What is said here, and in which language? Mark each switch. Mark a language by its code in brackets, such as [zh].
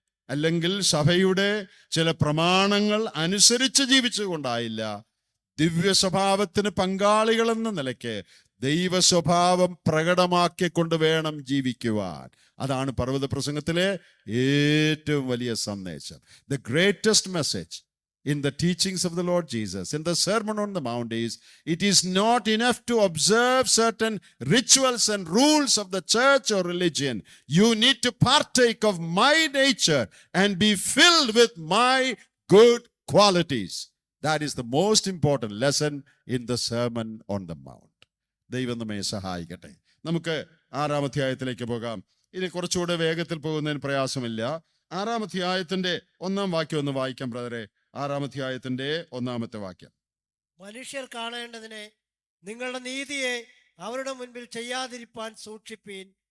[ml] അല്ലെങ്കിൽ സഭയുടെ ചില പ്രമാണങ്ങൾ അനുസരിച്ച് ജീവിച്ചുകൊണ്ടായില്ല. ദിവ്യ സ്വഭാവത്തിന് പങ്കാളികളെന്ന നിലയ്ക്ക് ദൈവ സ്വഭാവം പ്രകടമാക്കിക്കൊണ്ട് വേണം ജീവിക്കുവാൻ. അതാണ് പർവ്വത പ്രസംഗത്തിലെ ഏറ്റവും വലിയ സന്ദേശം. [en] The greatest message in the teachings of the Lord Jesus, in the Sermon on the Mount, is it is not enough to observe certain rituals and rules of the church or religion. You need to partake of my nature and be filled with my good qualities. That is the most important lesson in the Sermon on the Mount. [ml] ദൈവം നമ്മെ സഹായിക്കട്ടെ. നമുക്ക് 6-ാം അധ്യായത്തിലേക്ക് പോകാം. ഇനി കുറച്ചുകൂടെ വേഗത്തിൽ പോകുന്നതിന് പ്രയാസമില്ല. 6-ാം അധ്യായത്തിന്റെ 1-ാം വാക്യം ഒന്ന് വായിക്കാം ബ്രദറെ. 6-ാം അധ്യായത്തിന്റെ 1-ാമത്തെ വാക്യം. മനുഷ്യർ കാണേണ്ടതിനെ നിങ്ങളുടെ നീതിയെ അവരുടെ മുൻപിൽ ചെയ്യാതിരിപ്പാൻ സൂക്ഷിപ്പീൻ.